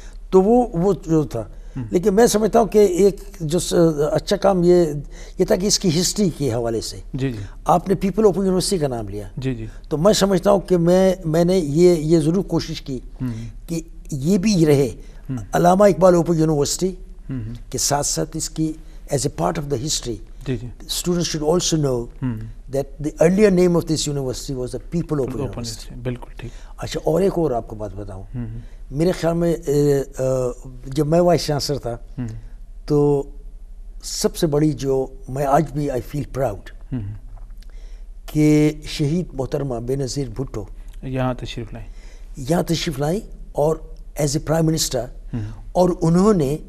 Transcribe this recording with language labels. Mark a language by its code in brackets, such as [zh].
[ur] تو وہ جو تھا لیکن میں سمجھتا ہوں کہ ایک جو اچھا کام یہ تھا کہ اس کی ہسٹری کے حوالے سے جی جی آپ نے پیپل اوپن یونیورسٹی کا نام لیا. جی جی تو میں سمجھتا ہوں کہ میں نے یہ ضرور کوشش کی کہ یہ بھی رہے علامہ اقبال اوپن یونیورسٹی کے ساتھ ساتھ اس کی [en] As a part of the history. [ur] جی جی [en] Students should also know that the earlier name of this university was the People Open University. [ur] بالکل ٹھیک. اچھا اور ایک اور آپ کو بات بتاؤں میرے خیال میں جب میں وائس چانسلر تھا تو سب سے بڑی جو میں آج بھی [en] I feel proud [ur] کہ شہید محترمہ بے نظیر بھٹو یہاں تشریف لائیں اور [en] as a prime minister [ur] اور انہوں نے